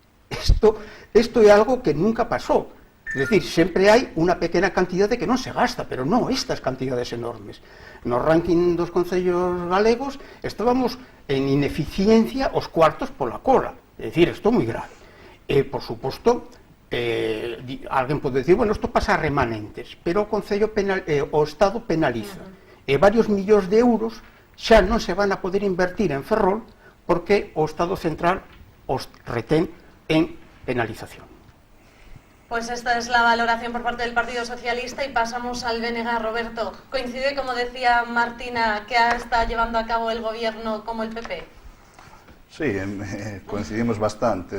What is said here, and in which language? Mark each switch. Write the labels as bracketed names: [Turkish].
[Galician] Isto é algo que nunca pasou. É dicir, sempre hai unha pequena cantidade que non se gasta, pero non estas cantidades enormes. No ranking dos concellos galegos estábamos en ineficiencia os cuartos pola cola. É dicir, isto é moi grave. E, por suposto, alguén pode dicir, bueno, isto pasa a remanentes, pero o Estado penaliza. E varios millóns de euros xa non se van a poder invertir en Ferrol porque o Estado central os retén en penalización. [Spanish] Pues esta es la valoración por parte del Partido Socialista y pasamos al BNG. Roberto, ¿coincide, como decía Martina, que está llevando a cabo el gobierno como el PP? Sí, coincidimos bastante.